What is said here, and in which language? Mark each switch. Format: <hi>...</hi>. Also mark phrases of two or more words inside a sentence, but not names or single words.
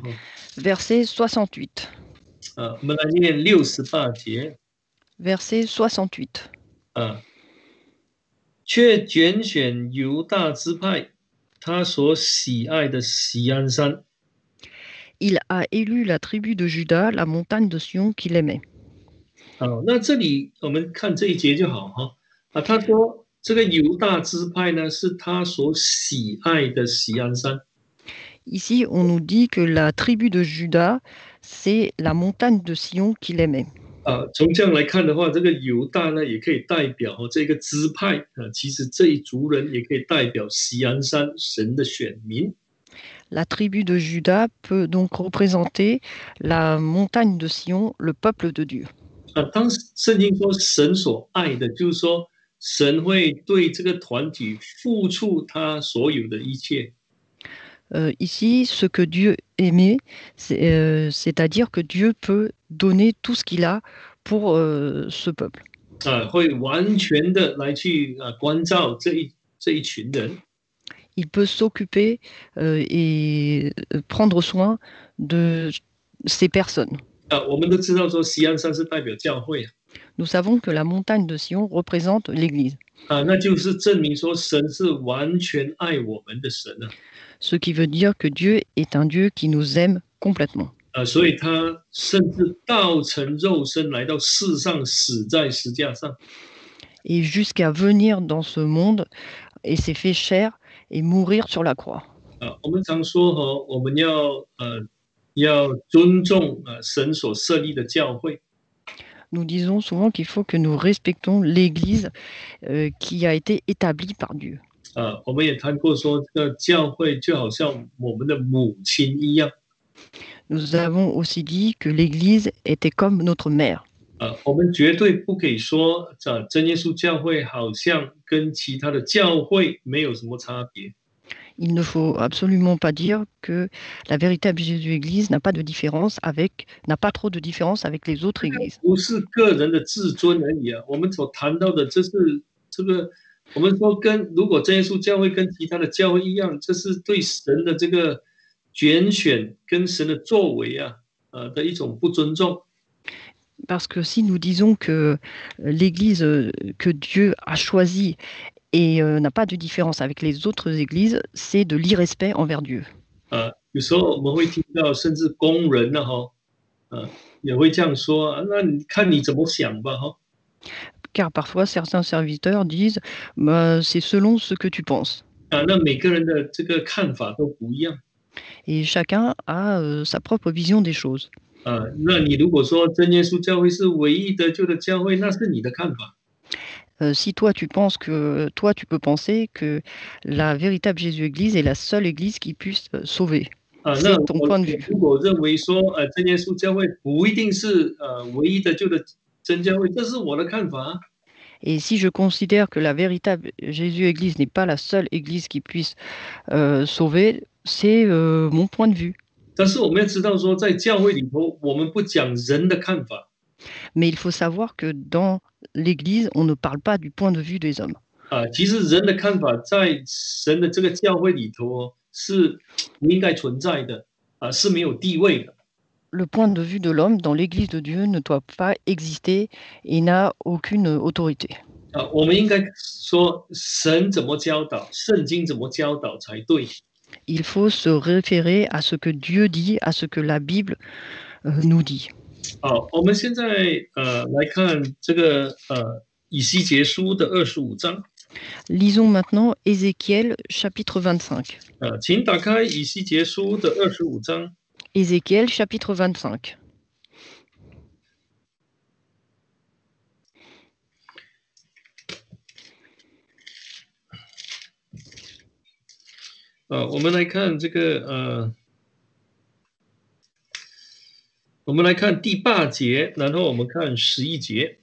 <fr>Verset 68.</fr> <zh>我们来念68节。</zh> <fr>Verset 68.</fr> <zh>却拣选犹大支派，他所喜爱的锡安山。</zh> <fr>Il a élu la tribu de Juda, la montagne de Sion qu'il aimait.</fr> <zh>那这里我们看这一节就好哈。他说这个犹大支派呢，是他所喜爱的锡安山。</zh> <fr>Ici, on nous dit que la tribu de Juda, c'est la montagne de Sion qu'il aimait.</fr> <zh>从这样来看的话，这个犹大呢，也可以代表这个支派其实这一族人也可以代表锡安山神的选民。</zh> <fr>La tribu de Juda peut donc représenter la montagne de Sion, le peuple de Dieu.</fr> <zh>当圣经说神所爱的，就是说神会对这个团体付出他所有的一切。</zh> <fr>Ici, ce que Dieu aimait, c'est-à-dire que Dieu peut donner tout ce qu'il a pour ce peuple.</fr> <zh>会完全的来去关照这一群人。</zh> <fr>Il peut s'occuper et prendre soin de ces personnes.</fr> <zh>我们都知道说锡安山是代表教会</zh> <fr>Nous savons que la montagne de Sion représente l'Église.</fr> <zh>那就是证明说神是完全爱我们的神</zh> <fr>Ce qui veut dire que Dieu est un Dieu qui nous aime complètement.</fr> <zh>所以他甚至道成肉身来到世上，死在石架上。</zh> <fr>Et jusqu'à venir dans ce monde et s'est fait chair et mourir sur la croix.</fr> <zh>我们常说我们要尊重神所设立的教会。</zh> <fr>Nous disons souvent qu'il faut que nous respectons l'Église qui a été établie par Dieu.</fr> <zh>我们也谈过说，这个教会就好像我们的母亲一样。</zh> <fr>Nous avons aussi dit que l'Église était comme notre mère.</fr> <zh>我们绝对不可以说真耶稣教会好像跟其他的教会没有什么差别。</zh> <fr>Il ne faut absolument pas dire que la véritable Jésus-Église n'a pas trop de différence avec les autres églises.</fr> <zh>不是个人的自尊而已我们所谈到的，这是这个我们说如果真耶稣教会跟其他的教会一样，这是对神的这个拣选跟神的作为的一种不尊重。</zh> <fr>Parce que si nous disons que l'Église que Dieu a choisie et n'a pas de différence avec les autres églises, c'est de l'irrespect envers Dieu.</fr> <zh>有时候我们会听到，甚至工人也会这样说那你看你怎么想吧</zh> <fr>Car parfois certains serviteurs disent c'est selon ce que tu penses.</fr> <zh>那每个人的这个看法都不一样。</zh> <fr>Et chacun a sa propre vision des choses.</fr> <zh>那你如果说真耶稣教会是唯一得救的教会，那是你的看法。</zh> <fr>Si toi tu peux penser que la véritable Jésus-Église est la seule Église qui puisse sauver. C'est ton point de vue.</fr> <zh>如果认为说真耶稣教会不一定是唯一得救的真教会，这是我的看法。</zh> <fr>Et si je considère que la véritable Jésus-Église n'est pas la seule Église qui puisse sauver, c'est mon point de vue.</fr> <zh>但是我们要知道说，在教会里头，我们不讲人的看法。</zh> <fr>Mais il faut savoir que dans l'Église, on ne parle pas du point de vue des hommes.</fr> <zh>其实人的看法在神的这个教会里头是不应该存在的是没有地位的。</zh> <fr>Le point de vue de l'homme dans l'Église de Dieu ne doit pas exister et n'a aucune autorité.</fr> <zh>我们应该说神怎么教导，圣经怎么教导才对。</zh> <fr>Il faut se référer à ce que Dieu dit, à ce que la Bible nous dit.</fr> <zh>我们现在来看这个以西结书的25章。</zh> <fr>Lisons maintenant Ézéchiel chapitre 25.</fr> <zh>请打开以西结书的25章。</zh> <fr>Ézéchiel chapitre 25.</fr> <zh>我们来看这个我们来看第8节，然后我们看11节。</zh>